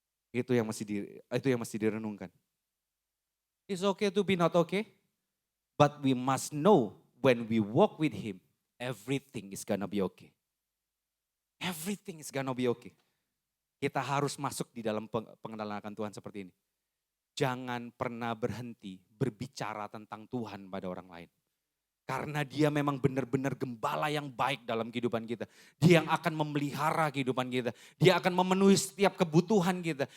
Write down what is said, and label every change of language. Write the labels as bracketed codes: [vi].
[id] Itu yang mesti direnungkan. [en] It's okay to be not okay. But we must know when we walk with Him, everything is gonna be okay. Everything is gonna be okay. [id] Kita harus masuk di dalam pengenalan akan Tuhan seperti ini. Jangan pernah berhenti berbicara tentang Tuhan pada orang lain. Karena dia memang benar-benar gembala yang baik dalam kehidupan kita. Dia yang akan memelihara kehidupan kita. Dia akan memenuhi setiap kebutuhan kita.